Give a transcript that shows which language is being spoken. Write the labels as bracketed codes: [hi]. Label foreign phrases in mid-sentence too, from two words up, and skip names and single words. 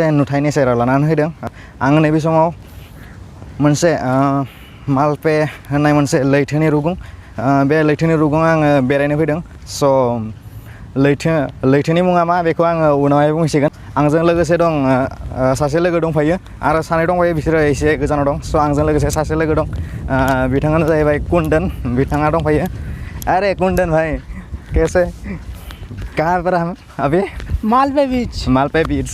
[brx] नुथायनि सेराव लानानै फैदों आं नैबे समाव मोनसे मालपे होननाय मोनसे लैथोनि रुगुं बे लैथोनि रुगुङाव आङो बेरायनो फैदों स' लैथोनि मुङा मा बेखौ आङो उनावहाय बुंसिगोन आंजों लोगोसे दं सासे लोगो दंफायो आरो सानै दंफायो बिसोरो एसे गोजानाव दं स' आंजों लोगोसे सासे लोगो दं बिथाङानो जाहैबाय कुंदन बिथाङा दंफायो [hi] अरे कुंदन भाई कैसे कहाँ पर हम अभी [brx] मालपे बीच